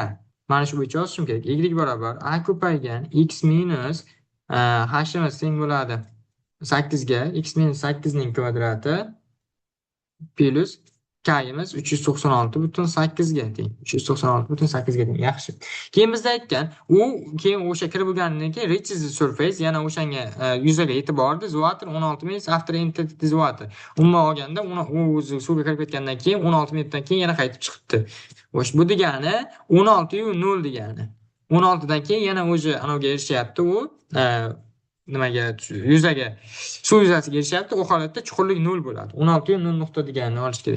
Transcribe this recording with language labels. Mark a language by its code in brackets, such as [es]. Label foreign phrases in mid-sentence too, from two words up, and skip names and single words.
[uz] Mana shu bo'yicha yozishim kerak. Y barobar a ko'paygan x minus h'imiz teng bo'ladi 8 ga x minus 8 ning kvadrati plus k'imiz 396,8 ga teng. 396,8 ga teng. Yaxshi. Keyin biz aytgan, keyin o'sha kirib bo'lganidan keyin [en] reaches the surface, [uz] yana o'shanga yuzaga yetib bordi. [en] The water 16 minutes after entered the water. [uz] Umuman olganda, u o'zi suvga kirib ketgandan keyin 16 minutdan keyin yana qaytib chiqibdi. Xo'sh, bu degani 16 yu 0 degani. 16 dan keyin yana o'zi anovga erishyapti u nimaga yuzaga suv yuzasiga erishyapti. U holatda chuqurlik 0 bo'ladi. 16 yu 0 nuqta deganini olish kerak.